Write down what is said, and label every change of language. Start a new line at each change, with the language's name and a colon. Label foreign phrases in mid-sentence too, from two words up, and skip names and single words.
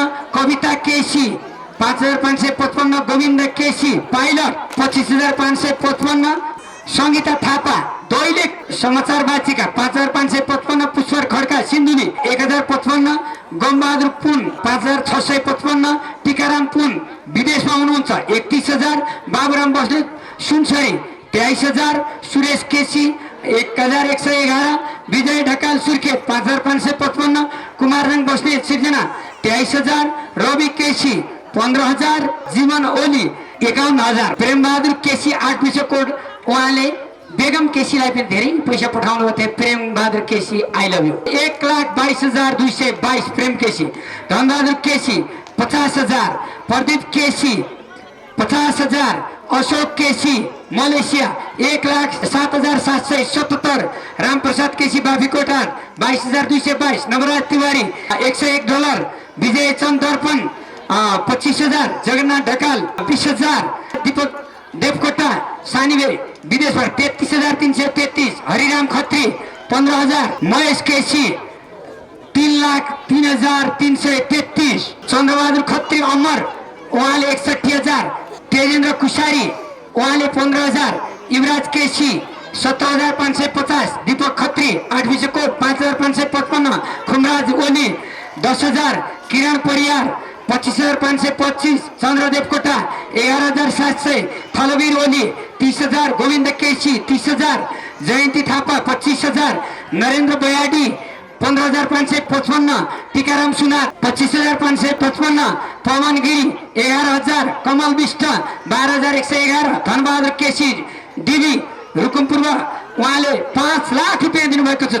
Nepali: कविता केसी 5,555। गोविन्द केसी पाइलट 25,555। सङ्गीता थापा दैनिक समाचार वाचिका 5,555। पुष्पर खड्का सिन्धुली 1,055। गमबहादुर पुन 5,655। टिकाराम पुन विदेशमा हुनुहुन्छ 31,000। बाबुराम बस्नेत सुनसरी 23,000। सुरेश केसी 1,111। विजय ढकाल सुर्खेत 5,555। कुमाररङ बस्नेत सिर्जना 23,000। रवि केसी 15,000। जीवन ओली 51,000। प्रेमबहादुर केसी 8 विश्वकोट, उहाँले बेगम केसीलाई पनि धेरै पैसा पठाउनु भएको थियो। प्रेम बहादुर केसी
English: I love you
Nepali: 1,22,222। प्रेम केसी। धनबहादुर केसी 50,000। प्रदीप केसी 50,000। अशोक केसी मलेसिया 1,07,777। रामप्रसाद केसी बाफीकोटा 22,222। नवराज तिवारी $101। विजय चन्द दर्पण 25,000। जगन्नाथ ढकाल 20,000। दीपक देवकोटा सानीबेरी विदेशबाट 33,333। हरिराम खत्री 15,000। महेश केसी 3,03,333। 31। चन्द्रबहादुर खत्री अमर उहाँले 61,000। तेजेन्द्र कुसारी उहाँले 15,000। युवराज केसी 17,550। दीपक खत्री 8 कोट 5,555। खुमराज ओली 10,000। किरण परियार 25,525। चन्द्रदेव कोटा 11,700। थलवीर ओली 30,000। गोविन्द केसी 30,000। जयन्ती थापा 25,000। नरेन्द्र बयाडी 15,555। टीकाराम सुनार 25,555। पवन गिरी 11,000। कमल विष्ट 12,111। धनबहादुर केसी डिबी रुकुम पूर्व उहाँले 5 लाख रुपियाँ दिनुभएको छ।